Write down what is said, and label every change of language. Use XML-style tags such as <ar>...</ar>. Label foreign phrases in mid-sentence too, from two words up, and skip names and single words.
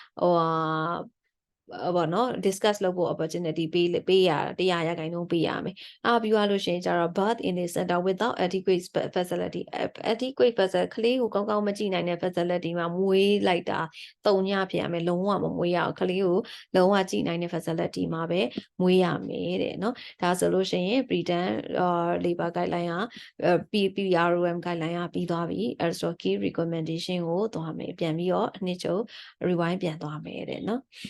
<my>ပေါ့နော် discuss လုပ်ဖို့ opportunity ပေးရ100%ပေးရမယ်ပြီးသွားလို့ရှိရင်ကျတော့</my> <en>birth in the center without adequate facility adequate facility</en> <my>ကလေးကိုကောင်းကောင်းမကြည့်နိုင်တဲ့ facility မှာမွေးလိုက်တာတုံညဖြစ်ရမယ်လုံးဝမမွေးရအောင်ကလေးကိုလုံးဝကြည့်နိုင်တဲ့ facility မှာပဲမွေးရမယ်တဲ့နော်ဒါဆိုလို့ရှိရင်</my> <en>preterm labor guideline</en> <my>က</my> <en>PPROM guideline</en> <my>ကပြီးသွားပြီအဲ့ဆို</my> <en>key recommendation</en> <my>ကိုသွားမယ်ပြန်ပြီးတော့အနှစ်ချုပ် rewind ပြန်သွားမယ်တဲ့နော်</my>